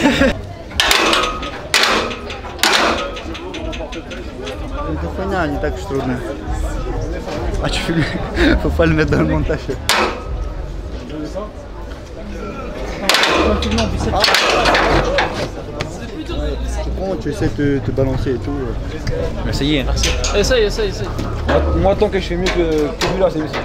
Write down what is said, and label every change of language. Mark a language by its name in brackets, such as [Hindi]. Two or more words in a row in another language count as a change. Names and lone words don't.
[Russian] Это фигня, не так уж трудно. А чё, [French] faut pas le mettre dans le montage. Tu prends, tu essaies de te balancer et tout. Essayez. Essaye. Moi, tant que je fais mieux que lui là, c'est mieux.